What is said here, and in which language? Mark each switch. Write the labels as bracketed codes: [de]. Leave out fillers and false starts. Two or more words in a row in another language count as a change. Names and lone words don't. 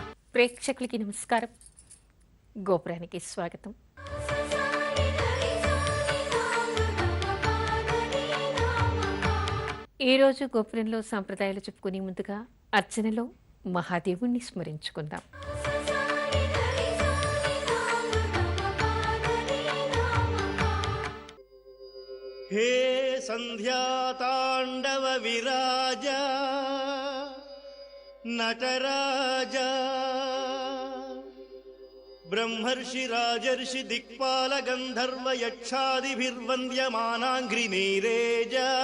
[te] ప్రేక్షకులకి నమస్కారం. గోపురానికి స్వాగతం. ఈరోజు గోపురంలో సాంప్రదాయాలు చెప్పుకునే ముందుగా అర్చనలో మహాదేవుణ్ణి స్మరించుకుందాం. [sa] हे संध्यातांडव विराज नटराजा ब्रह्मर्षि राजर्षि दिक्पाल गंधर्व यक्षादिभिर्वन्द्यमानाङ्घ्रिनीरेज